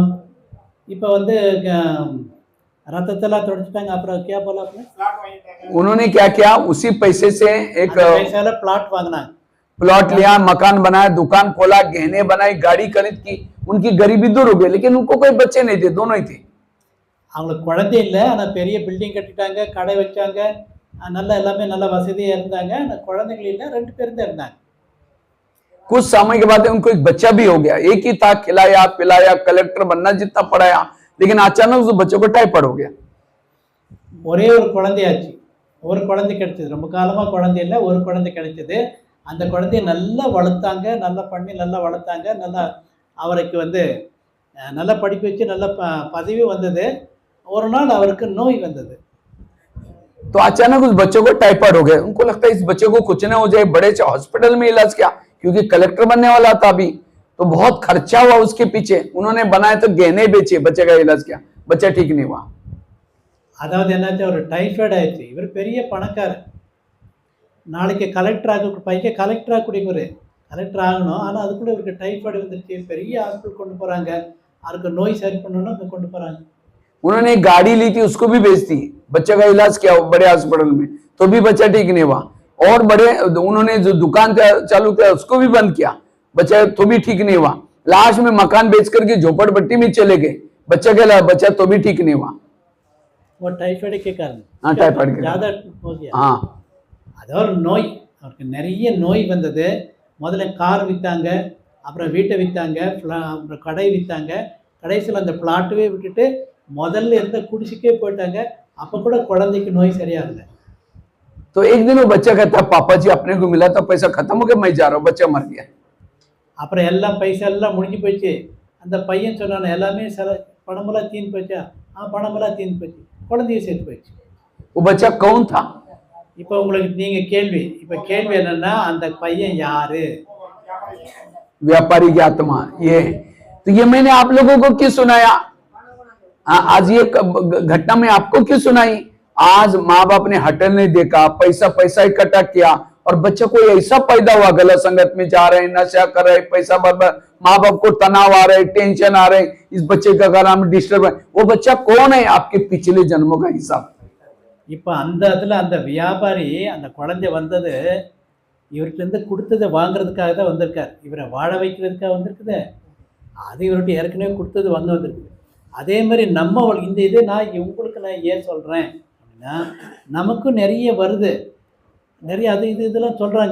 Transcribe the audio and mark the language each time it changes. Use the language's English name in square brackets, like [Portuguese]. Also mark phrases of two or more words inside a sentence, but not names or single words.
[Tamil] இப்போ வந்து ரத்தத்தெல்லாம் தொடச்சிட்டாங்க. [Hindi] அப்புறம் क्या बोला आपने? उन्होंने क्या किया, उसी पैसे से एक [Tamil] அந்த पैसे प्लॉट வாங்கினாங்க. [Hindi] प्लॉट लिया, मकान बनाया, दुकान खोला, गहने बनाई, गाड़ी खरीद की। उनकी गरीबी दूर हो गई, लेकिन उनको कोई बच्चे नहीं थे, दोनों ही थे। [Tamil] அவங்களுக்கு குழந்தை இல்லை, ஆனால் பெரிய பில்டிங் கட்டிட்டாங்க, கடை வச்சாங்க, நல்லா எல்லாமே நல்ல வசதியாக இருந்தாங்க. ஆனால் குழந்தைகள் இல்லை, 2 பேர் தான் இருந்தாங்க. [Hindi] कुछ समय के बाद उनको एक बच्चा भी हो गया, एक ही था, खिलाया पिलाया, कलेक्टर बनना जितना पढ़ाया, लेकिन अचानक उस बच्चे को टाइफाइड हो गया। [Tamil] ஒரே ஒரு குழந்தையாச்சு, ஒரு குழந்தை கிடைச்சது. ரொம்ப காலமாக குழந்தை இல்லை, ஒரு குழந்தை கிடைச்சது. அந்த குழந்தைய நல்லா வளர்த்தாங்க, நல்லா பண்ணி நல்லா வளர்த்தாங்க. நல்லா அவருக்கு வந்து நல்லா படிக்க வச்சு நல்ல பதவி வந்தது. ஒரு நாள் அவருக்கு நோய் வந்தது. [Hindi] तो अचानक उस बच्चे को टाइफाइड हो गया। उनको लगता है इस बच्चे को कुछ ना हो जाए, बड़े से हॉस्पिटल में इलाज किया, क्योंकि कलेक्टर बनने वाला था अभी, तो बहुत खर्चा हुआ उसके पीछे। उन्होंने बनाए तो गहने बेचे, बच्चे का इलाज किया, बच्चा ठीक नहीं हुआ। [Tamil] அதாவது என்னாச்சு, ஒரு டைஃபாய்டு ஆயிடுச்சு. இவர் பெரிய பணக்காரர், நாளைக்கு கலெக்டர் ஆக பையன் கலெக்டர் ஆகக்கூடியவர், கலெக்டர் ஆகணும். ஆனால் அதுக்குள்ளே இவருக்கு டைஃபாய்டு வந்துருச்சு. பெரிய ஹாஸ்பிட்டல் கொண்டு போகிறாங்க, அவருக்கு நோய் சரி பண்ணணும்னு அங்கே கொண்டு போகிறாங்க. [Hindi] उन्होंने एक गाड़ी ली थी, उसको भी बेच दी, बच्चे का इलाज किया बड़े हॉस्पिटल में, तो भी बच्चा ठीक नहीं हुआ। और बड़े उन्होंने जो दुकान चालू किया उसको भी बंद किया, बच्चा तो भी ठीक नहीं हुआ। लास्ट में मकान बेच करके झोपड़पट्टी में चले गए, बच्चा के बच्चा तो भी ठीक नहीं हुआ। वो टाइफाइड के कारण, हाँ, टाइफाइड के ज़्यादा हो गया। हाँ, [Tamil] அதாவது நோய், அவருக்கு நிறைய நோய் வந்தது. முதல்ல கார் விற்றாங்க, அப்புறம் வீட்டை விற்றாங்க, அப்புறம் கடை விற்றாங்க. கடைசியில் அந்த பிளாட்டவே விட்டுட்டு முதல்ல இருந்த குடிசைக்கே போயிட்டாங்க. அப்போ கூட குழந்தைக்கு நோய் சரியாகல. [Hindi] तो एक दिन वो बच्चा कहता, पापा जी अपने को मिला था पैसा, खत्म हो गया, मैं जा रहा हूँ, बच्चा मर गया। [Tamil] அப்புறம் எல்லாம் பைசா எல்லாம் முடிஞ்சு போச்சு. அந்த பையன் சொன்னான, எல்லாமே பணமெல்லாம் தீர்ந்து போச்சா? பணமெல்லாம் தீர்ந்து போச்சு, குழந்தைய சேர்த்து போயிடுச்சு. [Hindi] वो बच्चा कौन था? [Tamil] இப்போ உங்களுக்கு நீங்கள் கேள்வி, இப்போ கேள்வி என்னன்னா, அந்த பையன் யாரு? [Hindi] व्यापारी की आत्मा ये। तो ये मैंने आप लोगों को क्यों सुनाया? आज ये घटना में आपको क्यों सुनाई? आज माँ बाप ने हटल नहीं देखा, पैसा इकट्ठा किया, और बच्चा कोई ऐसा पैदा हुआ, गलत संगत में जा रहे हैं, नशा कर रहे, पैसा बर्बाद, माँ बाप को तनाव आ रहे, टेंशन आ रहे, इस बच्चे का कारण डिस्टर्ब है। वो बच्चा कौन है? आपके पिछले जन्मों का हिसाब। [Tamil] இப்போ அந்த இதில் அந்த வியாபாரி அந்த குழந்தை வந்தது இவர்கிட்டருந்து கொடுத்ததை வாங்குறதுக்காக தான் வந்திருக்கார். இவரை வாழ வைக்கிறதுக்காக வந்திருக்குது. அது இவர்கிட்ட ஏற்கனவே கொடுத்தது வந்திருக்குது. அதே மாதிரி நம்ம இந்த இது நான் உங்களுக்கு நான் ஏன் சொல்கிறேன் அப்படின்னா, நமக்கும் நிறைய வருது, நிறைய அது இதெல்லாம் சொல்கிறாங்க.